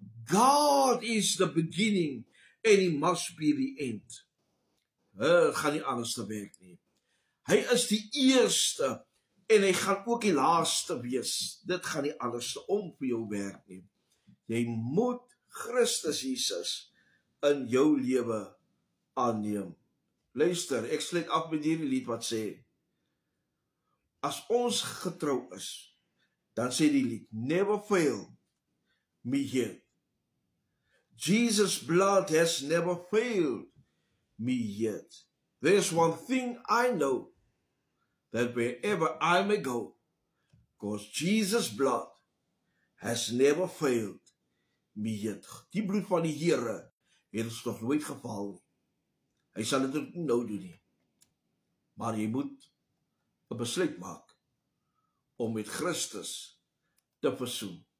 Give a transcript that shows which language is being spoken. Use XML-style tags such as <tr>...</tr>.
<en>God is the beginning and he must be the end.</en> <af>Gaan nie anders te werk nie. Hy is die eerste en hy gaan ook die laaste wees. Dit gaan nie anders om vir jou werk nie. Jy moet Christus Jesus in jou lewe aanneem. Luister, ek sluit af met hierdie lied wat sê, as ons getrou is, dan sê die lied,</af> <en>never fail me yet. Jesus' blood has never failed me yet. There's one thing I know, that wherever I may go, because Jesus' blood has never failed me yet.</en> <af>Die bloed van die Here het ons nog nooit geval nie. Hy sal dit ook nie nou doen nie. Maar jy moet 'n besluit maak om met Christus te versoen.</af>